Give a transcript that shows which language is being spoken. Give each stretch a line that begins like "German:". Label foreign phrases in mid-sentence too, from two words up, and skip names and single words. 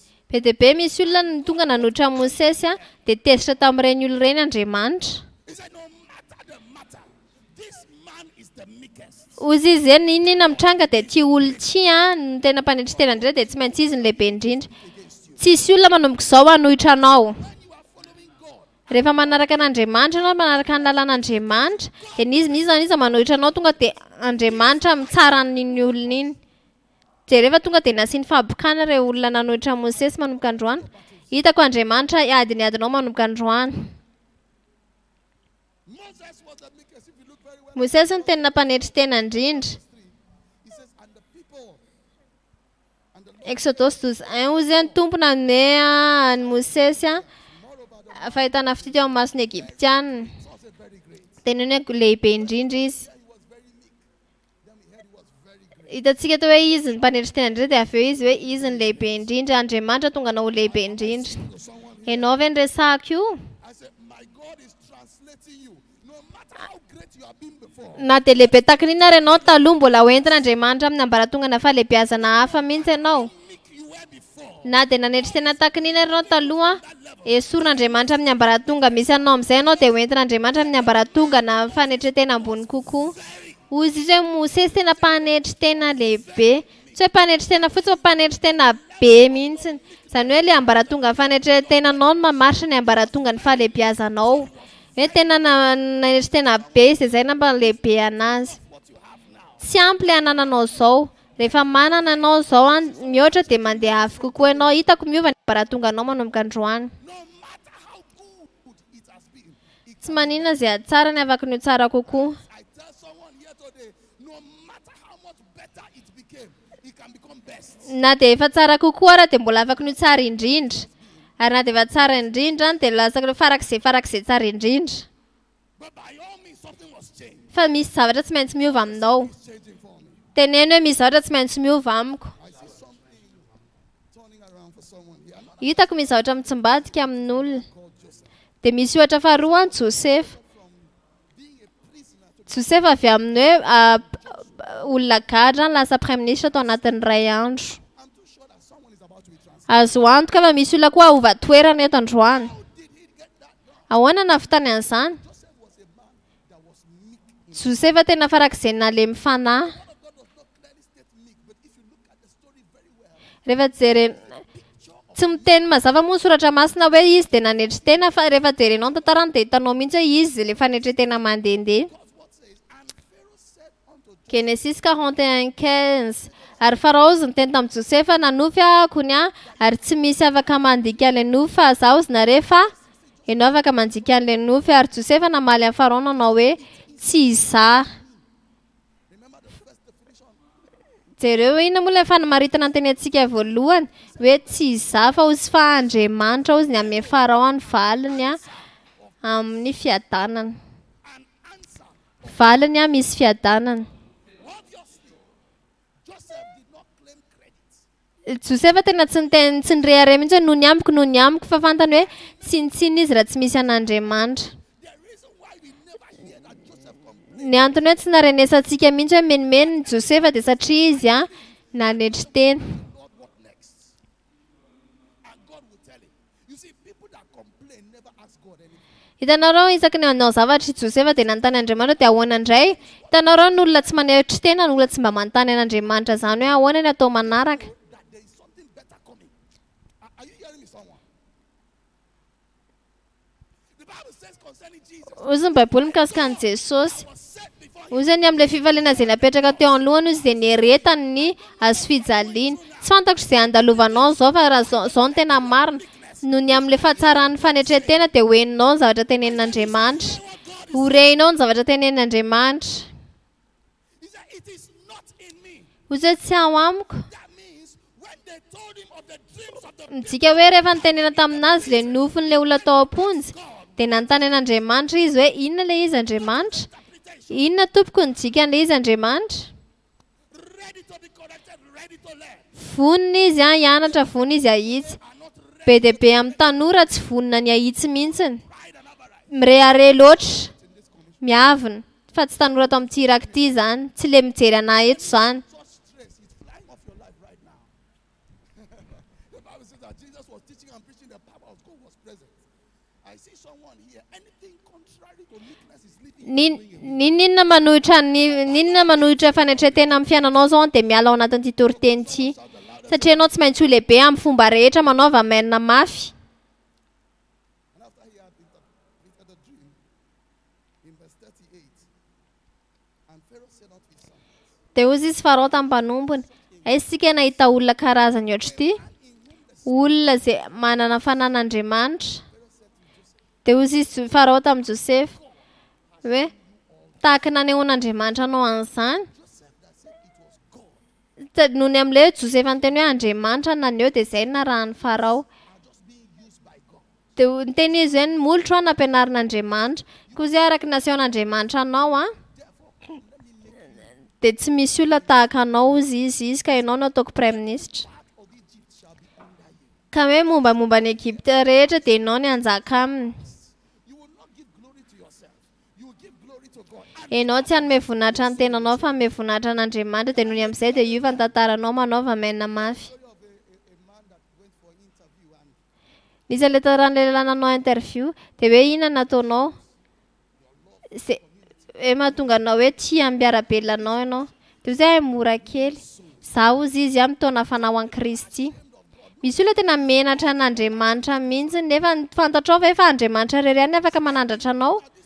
Malagasy: be dia be misy olona ny tonga nanotra Mosesy dia tezitra tamin'ireny olo ireny Andriamanitra
English: He said, no matter the matter, this man is the meekest.
Malagasy: ozy izy zany inona mitranga dia ty olo tsy no tena mpanetry tena indrindra dia tsy maintsy izy ny lehibe indrindra tsisy olona manomboka izao hanohitra anao
English: When you are following God,
Malagasy: rehefa manaraka an'Andriamanitra anao manaraka ny lalàn'Andriamanitra dia nizy zany izy manohitra anao tonga dia Andriamanitra mitsara n'iny olona iny dia rehefa tonga dia nasiany fahambokana ireo olona nanohitra Mosesy manomboka androany hitako Andriamanitra adiny adinao manomboka androany
English: Moses was the meekest. If you look very well,
Malagasy: Mosesy no tena mpanetry tena indrindra
English: he says, and the people, and the Lord,
Malagasy: Exodus 12:1 ozy ny tompona nome any Mosesy fahitana fity teo amin'ny masony Egyptianina
English: was a very great.
Malagasy: tena hoe lehibe indrindra izy
English: He was very meek. Then we heard he was very great.
Malagasy: hitantsika teo hoe izy ny mpanetry tena indrindra dia avy eo izy hoe izy ny lehibe indrindra Andriamanitra tonga anao lehibe indrindra
English: To someone,
Malagasy: ianao ve ny resahako io
English: I said, my God is translating you. No matter how great you have been before,
Malagasy: na dia lehibe takin'iny ary ianao taloha mbola hoentina Andriamanitra amin'ny ambaratonga fahalehibiazana hafa mihitsy ianao
English: meek you were before.
Malagasy: na dia nanetry tena takin'iny ary ianao taloha esorin'Andriamanitra amin'ny ambaratonga misy anao amin'izay ianao dia hoentina Andriamanitra amin'ny ambaratonga na fanetretena ambony kokoa ozy izy hoe Mosesy tena mpanetry tena lehibe tsy hoe mpanetry tena fotsy fa mpanetry tena be mihitsy izany hoe ilay ambaratonga fanetretena anao no mamaritra ny ambaratonga ny fahalehibiazanao hoe tena nanetry tena be izy dia izay namba lehibe anazy tsy ampy ilay anananao izao rehefa manana anao izao mihoatra dia mandeha avy kokoa ianao hitako miova ny ambaratonga anao manomboka androany
English: No matter how good it has been,
Malagasy: tsy manina izay tsara ny avaka ny ho tsara kokoa
English: I tell someone here today, no matter how much better it became, it can become best.
Malagasy: na dia efa tsara kokoa raha dia mbola afaka ny ho tsara indrindra ary na dia efa tsara indrindra dia lasa farak'izay tsara indrindra
English: But by all means, something was changed.
Malagasy: fa misy zavatra tsy maintsy miova aminao
English: It's changing for me.
Malagasy: teneno hoe misy zavatra tsy maintsy miova amiko
English: I see something turning around for someone here. Another
Malagasy: hitako misy zavatra mitsimbadika amin'olona
English: called Joseph.
Malagasy: dia misy ohatra faharoa ny Josefa
English: Being a prisoner to
Malagasy: Josefa avy amin'ny hoe olona gadra lasa
French: prime ministre
Malagasy: tao anatin'ny ray andro
English: I'm too sure that someone is about to be transferred.
Malagasy: azo antoka fa misy olona koa ova toerana eto androany
English: How did he get that done?
Malagasy: ahoana navitany an'izany Joseph Josefa tena farak'izay nale mifanahy.
English: God does not clearly state meek, but if you look at the story very well,
Malagasy: Rehefa jery tsy miteny mazava moa soratra masina hoe izy dia nanetry tena fa rehefa jerenao ny tantarany dia hitanao mihitsy hoe izy le fanetry tena mandehandeha.
English: God's word says, and Pharaoh said unto Joseph, Genesis 41:15.
Malagasy: Ary Farao izy niteny tamin'i Josefa nanofy ahako ny ary tsy misy afaka mandika an'ilay nofy fa zaho izy nareo fa ianao afaka mandika an'ilay nofy. Ary Josefa namaly amin'ny Farao nanao hoe tsy izaho.
English: remember the first definition.
Malagasy: Jereo inona moa ilay fanamaritana ny teny antsika voalohany hoe tsy izaho fa ozy fa Andriamanitra ozy ny amin'ny Farao any valiny amin'ny fiadanana.
English: An answer.
Malagasy: Valiny misy fiadanana.
English: Obviously, Joseph did not claim credit.
Malagasy: Josefa tena tsy nirehare mihitsy hoe noho ny amiko fa fantany hoe tsinitsiny izy raha tsy misy an'Andriamanitra.
English: The reason why we never hear that Joseph complained
Malagasy: Ny antony hoe tsy narenesantsika mihitsy hoe menimeny ny Josefa dia satria izy nanetry teny.
English: Lord, what next? And God will tell him. You see, people that complain never ask God anything.
Malagasy: Hitanareo isaky ny manao zavatra i Josefa dia nanontany Andriamanitra dia ahoana indray. Hitanareo ny olona tsy manetry tena ny olona tsy mba manontany an'Andriamanitra izany hoe ahoana ny atao manaraka.
English: That there is something better coming. Are you hearing me, someone? The Bible says concerning Jesus,
Malagasy: Ozy ny Baiboly mikasika an'i Jesosy.
English: was set before him.
Malagasy: Ozy zany amin'ilay fivaliana izay napetraka teo anoloany izy dia nieretany ny azo fijaliana. Tsy fantako izay andalovanao zao fa raha zao no tena marina. Noho ny amin'ilay fahatsarany fanetretena dia hoeninao ny zavatra tenenin'Andriamanitra. Horehinao ny zavatra tenenin'Andriamanitra.
English: He said, it is not in me.
Malagasy: Ozy hoe tsy ao amiko.
English: That means when they told him of the dreams of the
Malagasy: Midika hoe rehefa nitenena taminazy ilay nofin'ilay olona tao am-ponjy dia nanontany an'Andriamanitra izy hoe inona ilay izy Andriamanitra? Inona tompoko ny dikan'ilay izy Andriamanitra?
English: ready to be corrected, ready to learn,
Malagasy: Vonona izy hianatra, vonona izy ahitsy.
English: are not ready
Malagasy: Be dia be amin'ny tanora tsy vonona ny ahitsy mihitsiny.
English: pride and avarice.
Malagasy: Mirehare loatra, miavina. Fa tsy tanora ato amin'ity iraka ity izany, tsy le mijery anahy eto izany.
English: Such stress is flying off your life right now. The Bible says that Jesus was teaching and preaching, the power of God was present. I see someone here, anything contrary to meekness is leaving.
Malagasy: Ninona manohitra fanetretena amin'ny fiainanao zao dia miala ao anatin'ity toriteny ity. Satria ianao tsy maintsy ho lehibe amin'ny fomba rehetra manaova mainina mafy.
English: And after he had interpreted the dream, in verse 38, and Pharaoh said unto his son,
Malagasy: Dia ozy izy Farao tamin'ny mpanompony, aisika nahita olona karazany ohatry ity, olona izay manana fanan'Andriamanitra. Dia ozy izy Farao tamin'i Josefa hoe tahaka nanehoan'Andriamanitra anao an'izany. Noho ny amin'ilay hoe Josefa niteny hoe Andriamanitra naneho dia izay narahan'ny Farao. Dia niteny izy hoe molotro aho nampianarin'Andriamanitra. Koa izay araka nasehon'Andriamanitra anao dia tsy misy olona tahaka anao ozy izy ka ianao no ataoko
French: prime ministre.
Malagasy: Ka hoe mombamomba ny Egypte rehetra dia ianao ny hanjaka aminy.
English: you will not give glory to yourself, you will give glory to God.
Malagasy: Ianao tsy hanome voninahitra ny tenanao fa hanome voninahitra n'Andriamanitra dia noho ny amin'izay dia iova ny tantaranao manaova mainina mafy.
English: Story of a man that went for an interview and
Malagasy: Nisy ilay taran'ilay lehilahy nanao interview dia hoe inona nataonao? Hoe mahatonga anao hoe tia mbiarabelonao ianao. Dia izay mora kely. Zaho ozy izy mitaona fanahy Kristy. Misy olona tena menatra an'Andriamanitra mihitsy nefa fantatrao fa efa Andriamanitra irery ihany afaka manandratra anao.